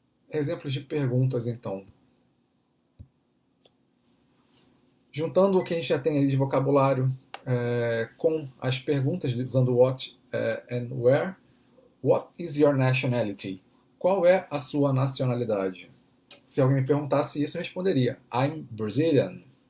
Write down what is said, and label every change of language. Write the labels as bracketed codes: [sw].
[pt] Exemplos de perguntas, então. Juntando o que a gente já tem ali de vocabulário com as perguntas usando what and where. [en] What is your nationality? [pt] Qual é a sua nacionalidade? Se alguém me perguntasse isso, eu responderia [en] I'm Brazilian.